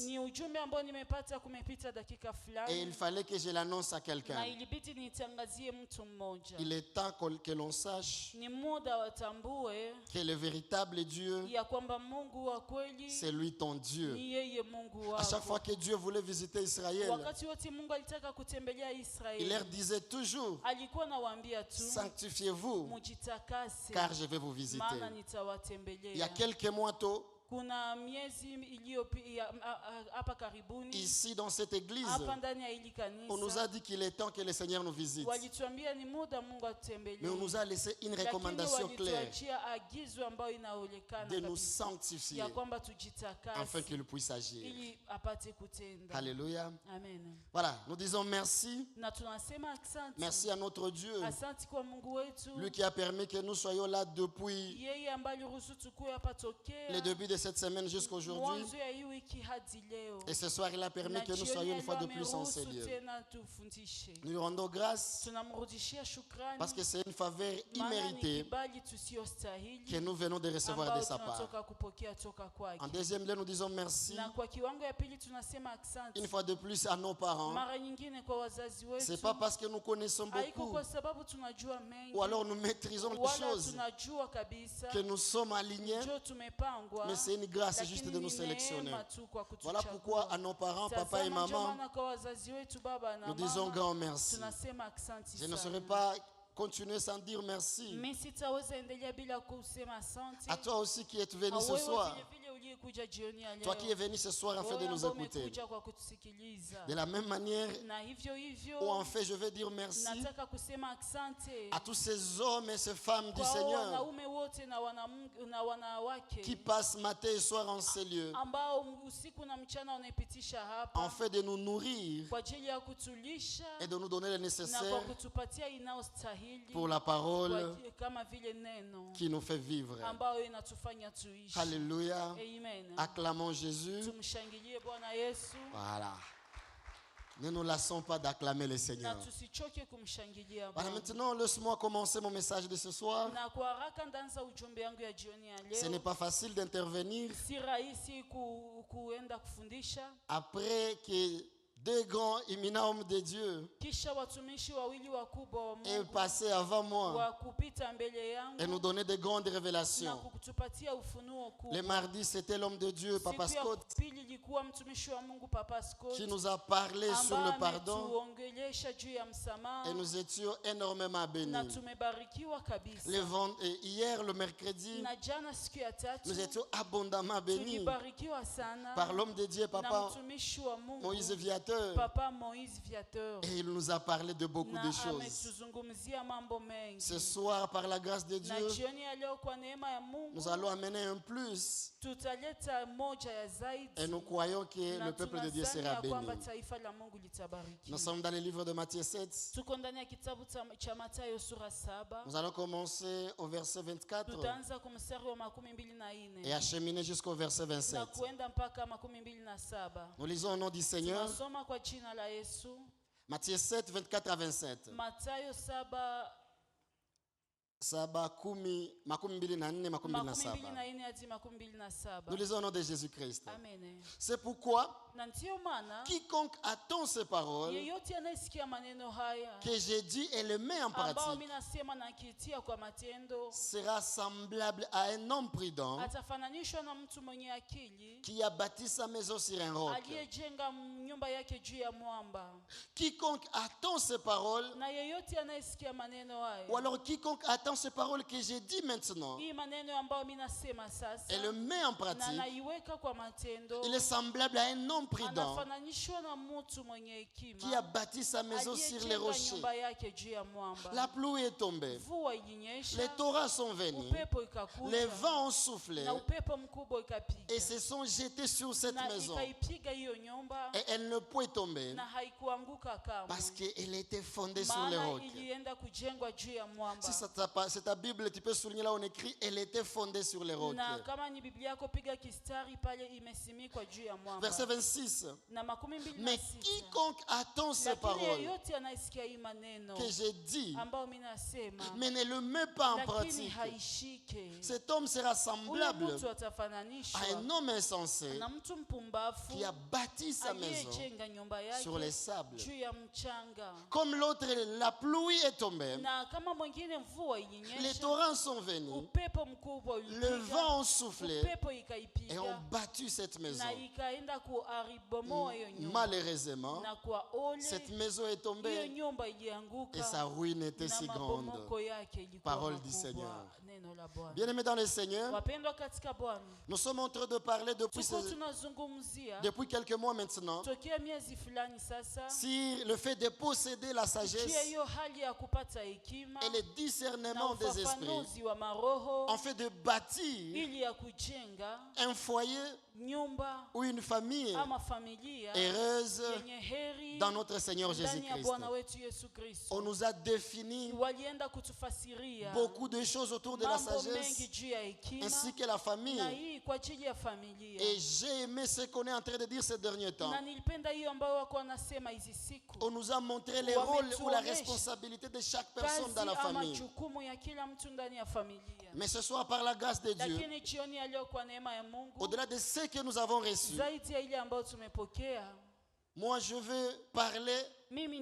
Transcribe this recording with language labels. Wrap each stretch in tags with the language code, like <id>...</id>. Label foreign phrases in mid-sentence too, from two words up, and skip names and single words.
<sw>Ni ujumbe ambao nimepata kumepita dakika</sw> <fr>et il</fr> <sw>fulani</sw> <fr>fallait que je l'annonce à quelqu'un.</fr> <sw>na ilibidi nitangazie mtu mmoja.</sw> <fr>Il est temps que l'on sache</fr> <sw>Ni muda watambue</sw> <fr>que le véritable Dieu,</fr> <sw>ya kwamba Mungu wa kweli</sw> <fr>c'est lui ton Dieu.</fr> <sw>ni yeye Mungu</sw> <fr>À chaque</fr> <sw>wako.</sw> <fr>fois que Dieu voulait visiter Israël,</fr> <sw>Wakati wote Mungu alitaka kutembelea</sw> <fr>il leur</fr> <sw>Israeli,</sw> <fr>disait toujours,</fr> <sw>alikuwa nawaambia tu</sw> <fr>sanctifiez-vous,</fr> <sw>mujitakase,</sw> <fr>car je vais vous visiter.</fr> <sw>maana</sw> <fr>Il y a</fr> <sw>nitawatembelea.</sw> <fr>quelques mois tôt,</fr> <sw>Kuna miezi iliyopita hapa karibuni</sw> <fr>ici dans cette église,</fr> <sw>hapa ndani ya hili</sw> <fr>on nous</fr> <sw>kanisa</sw> <fr>a dit qu'il est temps que le Seigneur nous visite.</fr> <sw>walituambia ni muda Mungu</sw> <fr>Mais on</fr> <sw>atutembelee,</sw> <fr>nous a laissé une</fr> <sw>lakini</sw> <fr>recommandation claire</fr> <sw>walituachia agizo ambayo inaonekana</sw> <fr>de nous</fr> <sw>kabisa</sw> <fr>sanctifier</fr> <sw>ya kwamba</sw> <fr>afin</fr> <sw>tujitakase</sw> <fr>qu'il puisse agir.</fr> <sw>ili apate kutenda.</sw> <fr>Alléluia.</fr> <sw>Amen.</sw> <fr>Voilà, nous disons merci.</fr> <sw>Na tunasema asante.</sw> <fr>Merci à notre Dieu,</fr> <sw>Asante kwa Mungu wetu.</sw> <fr>lui qui a permis que nous soyons là depuis</fr> <sw>Yeye ambaye aliruhusu tukue hapa tokea</sw> <fr>le début de cette semaine jusqu'aujourd'hui.</fr> <sw>mwanzo ya hii wiki hadi leo.</sw> <fr>Et ce soir, il a permis</fr> <sw>Na</sw> <fr>que nous</fr> <sw>jioni</sw> <fr>soyons une</fr> <sw>ya</sw> <fr>fois de</fr> <sw>leo</sw> <fr>plus en ces</fr> <sw>ameruhusu</sw> <fr>lieux.</fr> <sw>tena tufundishe.</sw> <fr>Nous lui rendons grâce</fr> <sw>Tunamrudishia shukrani</sw> <fr>parce que c'est une faveur</fr> <sw>maana ni</sw> <fr>imméritée</fr> <sw>kibali tusiyostahili</sw> <fr>que nous venons de recevoir</fr> <sw>ambao</sw> <fr>de sa part.</fr> <sw>tunatoka kupokea toka kwake.</sw> <fr>En deuxième lieu, nous disons merci</fr> <sw>Na kwa kiwango ya pili tunasema asante.</sw> <fr>une fois de plus à nos parents.</fr> <sw>Mara nyingine kwa wazazi</sw> <fr>C'est</fr> <sw>wetu.</sw> <fr>pas parce que nous connaissons</fr> <sw>Haiko</sw> <fr>beaucoup</fr> <sw>kwa sababu tunajua mengi</sw> <fr>ou alors nous maîtrisons les</fr> <sw>wala</sw> <fr>choses</fr> <sw>tunajua kabisa</sw> <fr>que nous sommes alignés,</fr> <sw>ndio tumepangwa,</sw> <fr>mais c'est une grâce</fr> <sw>lakini</sw> <fr>juste de nous</fr> <sw>ni</sw> <fr>sélectionner.</fr> <sw>neema tu kwa</sw> <fr>Voilà</fr> <sw>kutuchagua.</sw> <fr>pourquoi à nos parents, papa et</fr> <sw>Tazama ndio</sw> <fr>maman,</fr> <sw>maana kwa wazazi wetu baba na</sw> <fr>nous disons</fr> <sw>mama</sw> <fr>grand merci.</fr> <sw>tunasema asante</sw> <fr>Je ne</fr> <sw>sana.</sw> <fr>saurais pas continuer sans dire merci.</fr> <sw>Mimi sitaweza endelea bila kusema asante.</sw> <fr>À toi aussi qui es venu</fr> <sw>Na</sw> <fr>ce</fr> <sw>wewe</sw> <fr>soir,</fr> <sw>vile vile uliyekuja jioni ya leo.</sw> <fr>toi qui es venu ce soir afin de</fr> <sw>Wewe</sw> <fr>nous</fr> <sw>ambao</sw> <fr>écouter.</fr> <sw>umekuja kwa kutusikiliza.</sw> <fr>De la même manière,</fr> <sw>Na hivyo hivyo</sw> <fr>ou en fait, je veux dire merci</fr> <sw>nataka kusema asante</sw> <fr>à tous ces hommes et ces femmes du</fr> <sw>kwa</sw> <fr>Seigneur</fr> <sw>wanaume wote na wanawake</sw> <fr>qui passent matin et soir en ces lieux</fr> <sw>ambao usiku na mchana wanaipitisha hapa</sw> <fr>en fait de nous nourrir</fr> <sw>kwa ajili ya kutulisha</sw> <fr>et de nous donner le</fr> <sw>na kwa</sw> <fr>nécessaire</fr> <sw>kutupatia inayostahili</sw> <fr>pour la parole</fr> <sw>kama vile neno</sw> <fr>qui nous fait vivre.</fr> <sw>ambayo inatufanya tuishi.</sw> <fr>Alléluia.</fr> <sw>Amen.</sw> <fr>Acclamons Jésus.</fr> <sw>Tumshangilie Bwana Yesu</sw> <fr>Voilà. Ne nous lassons pas d'acclamer le</fr> <sw>na</sw> <fr>Seigneur.</fr> <sw>tusichoke kumshangilia</sw> <fr>Voilà,</fr> <sw>Bwana.</sw> <fr>maintenant, laisse-moi commencer mon message de ce soir.</fr> <sw>Na kwa haraka ndaanza ujumbe yangu ya jioni ya</sw> <fr>Ce n'est</fr> <sw>leo.</sw> <fr>pas facile d'intervenir</fr> <sw>Si rahisi kuenda kufundisha</sw> <fr>après que deux grands éminents hommes de Dieu</fr> <sw>kisha watumishi wawili wakubwa wa</sw> <fr>aient</fr> <sw>Mungu</sw> <fr>passé avant moi</fr> <sw>wa kupita mbele</sw> <fr>et nous</fr> <sw>yangu</sw> <fr>donner de grandes</fr> <sw>na</sw> <fr>révélations.</fr> <sw>kutupatia ufunuo</sw> <fr>Le</fr> <sw>kubwa.</sw> <fr>mardi, c'était l'homme de Dieu, Papa</fr> <sw>Siku ya</sw> <fr>Scott,</fr> <sw>pili ilikuwa mtumishi wa Mungu Papa Scott</sw> <fr>qui nous a parlé sur</fr> <sw>ambaye</sw> <fr>le pardon</fr> <sw>ametuongelesha juu ya msamaha</sw> <fr>et nous étions énormément</fr> <sw>na</sw> <fr>bénis.</fr> <sw>tumebarikiwa kabisa.</sw> <fr>Et hier, le mercredi,</fr> <sw>Na jana siku ya tatu</sw> <fr>nous étions abondamment bénis</fr> <sw>tulibarikiwa sana</sw> <fr>par l'homme de Dieu,</fr> <sw>na</sw> <fr>Papa</fr> <sw>mtumishi wa Mungu</sw> <fr>Moïse Viateur, Viateur.</fr> <sw>Papa Moïse Viateur.</sw> <fr>Et il nous a parlé de beaucoup</fr> <sw>Na</sw> <fr>de choses.</fr> <sw>ametuzungumzia mambo mengi.</sw> <fr>Ce soir, par la grâce de</fr> <sw>Na</sw> <fr>Dieu,</fr> <sw>jioni ya leo kwa neema ya Mungu</sw> <fr>nous allons amener un plus.</fr> <sw>tutaleta moja ya zaidi.</sw> <fr>Et nous croyons que</fr> <sw>Na</sw> <fr>le peuple de Dieu</fr> <sw>tunadhani</sw> <fr>sera</fr> <sw>ya kwamba</sw> <fr>béni.</fr> <sw>taifa la Mungu litabarikiwa.</sw> <fr>Nous sommes dans le livre de Matthieu 7.</fr> <sw>Tuko ndani ya kitabu cha Mathayo sura 7.</sw> <fr>Nous allons commencer au verset 24</fr> <sw>Tutaanza kwa mstari wa 24</sw> <fr>et acheminer jusqu'au verset</fr> <sw>na</sw> <fr>27.</fr> <sw>kuenda mpaka 27.</sw> <fr>Nous lisons au nom du Seigneur.</fr> <sw>Tunasoma kwa jina la Yesu.</sw> <fr>Matthieu 7, 24 à 27.</fr> <sw>Mathayo 7 Saba kumi, makumi mbili na nne, makumi mbili na saba. 24 hadi 27.</sw> <fr>Nous lisons au nom de Jésus-Christ. Amen. C'est pourquoi</fr> <sw>Na ndio maana</sw> <fr>quiconque attend ces paroles</fr> <sw>yeyote anayesikia maneno haya</sw> <fr>que j'ai dit et les met en</fr> <sw>ambao</sw> <fr>pratique</fr> <sw>mimi nasema na kitia kwa matendo</sw> <fr>sera semblable à un homme prudent</fr> <sw>atafananishwa na mtu mwenye akili</sw> <fr>qui a bâti sa maison sur un roc.</fr> <sw>aliyejenga nyumba yake juu ya mwamba.</sw> <fr>Quiconque attend ces paroles,</fr> <sw>Na yeyote anayesikia maneno haya</sw> <fr>ou alors quiconque attend ces paroles que j'ai dit maintenant</fr> <sw>hii maneno ambayo mimi nasema sasa</sw> <fr>et le met en</fr> <sw>na</sw> <fr>pratique,</fr> <sw>naiweka kwa matendo</sw> <fr>il est semblable à un homme prudent</fr> <sw>anafananishwa na mtu mwenye hekima</sw> <fr>qui a bâti sa maison sur les</fr> <sw>aliyejenga</sw> <fr>rochers.</fr> <sw>nyumba yake juu ya mwamba.</sw> <fr>La pluie est tombée,</fr> <sw>Mvua ilinyesha,</sw> <fr>les torrents sont venus,</fr> <sw>upepo ikakuja,</sw> <fr>les vents ont soufflé</fr> <sw>na upepo mkubwa ikapiga</sw> <fr>et se sont jetés sur cette</fr> <sw>na</sw> <fr>maison.</fr> <sw>ikaipiga hiyo nyumba</sw> <fr>Et elle ne pouvait tomber</fr> <sw>na haikuanguka kamwe</sw> <fr>parce qu'elle était fondée sur les</fr> <sw>maana</sw> <fr>rocs.</fr> <sw>ilienda kujengwa juu ya mwamba.</sw> <fr>Si c'est ta Bible, tu peux souligner là où on écrit elle était fondée sur les rocs.</fr> <sw>Na kama ni Biblia yako piga kistari pale imesimikwa juu ya mwamba.</sw> <fr>Verset 26.</fr> <sw>Na 26.</sw> <fr>Mais quiconque attend ces</fr> <sw>Lakini</sw> <fr>paroles</fr> <sw>yeyote anayesikia hii maneno</sw> <fr>que j'ai dit,</fr> <sw>ambao mimi nasema</sw> <fr>mais ne le met pas en</fr> <sw>lakini</sw> <fr>pratique,</fr> <sw>haishike,</sw> <fr>cet homme sera</fr> <sw>huyo</sw> <fr>semblable</fr> <sw>mtu</sw> <fr>à</fr> <sw>atafananishwa</sw> <fr>un homme insensé</fr> <sw>na mtu mpumbavu</sw> <fr>qui a bâti sa maison</fr> <sw>aliyejenga nyumba yake</sw> <fr>sur les sables.</fr> <sw>juu ya mchanga.</sw> <fr>Comme l'autre, la pluie est tombée,</fr> <sw>Na kama mwingine mvua</sw> <fr>les</fr> <sw>ilinyesha,</sw> <fr>torrents sont venus,</fr> <sw>upepo mkubwa</sw> <fr>le</fr> <sw>ulipiga,</sw> <fr>vent ont soufflé</fr> <sw>upepo</sw> <fr>et</fr> <sw>ikaipiga</sw> <fr>ont battu cette maison.</fr> <sw>na ikaenda kuharibomoa hiyo nyumba.</sw> <fr>Malheureusement,</fr> <sw>Na kwa ole</sw> <fr>cette maison est</fr> <sw>hiyo</sw> <fr>tombée</fr> <sw>nyumba ilianguka</sw> <fr>et sa ruine était</fr> <sw>na</sw> <fr>si grande.</fr> <sw>mabomoko yake ilikuwa</sw> <fr>Parole du</fr> <sw>makubwa.</sw> <fr>Seigneur.</fr> <sw>Neno la Bwana.</sw> <fr>Bien-aimés dans le Seigneur,</fr> <sw>Wapendwa katika Bwana,</sw> <fr>nous sommes en train de parler</fr> <sw>tuko tunazungumzia</sw> <fr>depuis quelques mois maintenant</fr> <sw>tokea miezi fulani sasa</sw> <fr>sur le fait de posséder la</fr> <sw>juu</sw> <fr>sagesse</fr> <sw>ya hiyo hali ya kupata hekima</sw> <fr>et le</fr> <sw>na</sw> <fr>discernement des esprits,</fr> <sw>ufafanuzi wa maroho</sw> <fr>en fait de bâtir</fr> <sw>ili ya kujenga</sw> <fr>un foyer</fr> <sw>nyumba</sw> <fr>ou une famille</fr> <sw>ama familia</sw> <fr>heureuse</fr> <sw>yenye heri</sw> <fr>dans notre Seigneur</fr> <sw>ndani ya</sw> <fr>Jésus-Christ.</fr> <sw>Bwana wetu Yesu</sw> <fr>On</fr> <sw>Kristo.</sw> <fr>nous a défini</fr> <sw>Walienda kutufasiria</sw> <fr>beaucoup de choses autour de la</fr> <sw>mambo mengi</sw> <fr>sagesse</fr> <sw>juu ya hekima</sw> <fr>ainsi que la famille.</fr> <sw>na hii kwa ajili ya familia.</sw> <fr>Et j'ai aimé ce qu'on est en train de dire ces derniers temps.</fr> <sw>Na nilipenda hiyo ambayo wako wanasema hizi siku,</sw> <fr>On nous a montré les rôles ou la responsabilité de chaque personne dans la</fr> <sw>kazi ama</sw> <fr>famille.</fr> <sw>jukumu ya kila mtu ndani ya familia.</sw> <fr>Mais ce soir, par la grâce de Dieu,</fr> <sw>Lakini jioni ya leo kwa neema ya Mungu,</sw> <fr>au-delà de ce que nous avons reçu,</fr> <sw>zaidi ya ile ambayo tumepokea,</sw> <fr>moi je veux parler</fr> <sw>mimi</sw>